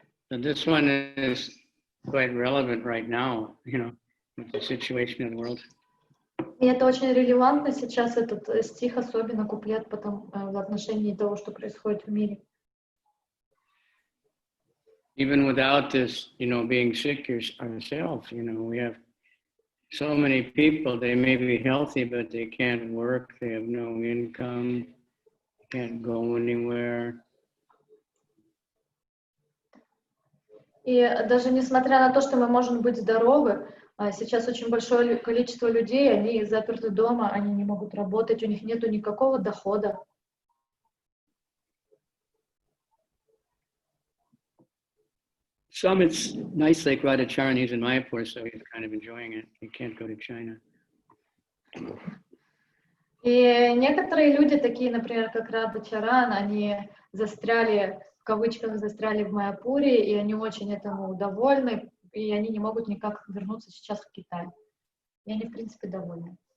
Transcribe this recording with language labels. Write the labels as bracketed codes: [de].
[en] So this one is quite relevant right now, with the situation in the world. [ru] И это очень релевантно сейчас, этот стих, особенно куплет в отношении того, что происходит в мире. [en] Even without this, being sick ourselves, we have so many people, they may be healthy, but they can't work, they have no income, can't go anywhere. [ru] И даже несмотря на то, что мы можем быть здоровы, сейчас очень большое количество людей, они заперты дома, они не могут работать, у них нет никакого дохода. [en] Some it's nice, like Radhacharan, he's in Mayapur, so he's kind of enjoying it. He can't go to China. [ru] И некоторые люди, такие, например, как Радхачаран, они застряли, в кавычках, застряли в Майяпуре, и они очень этому довольны, и они не могут никак вернуться сейчас в Китай. И они, в принципе, довольны.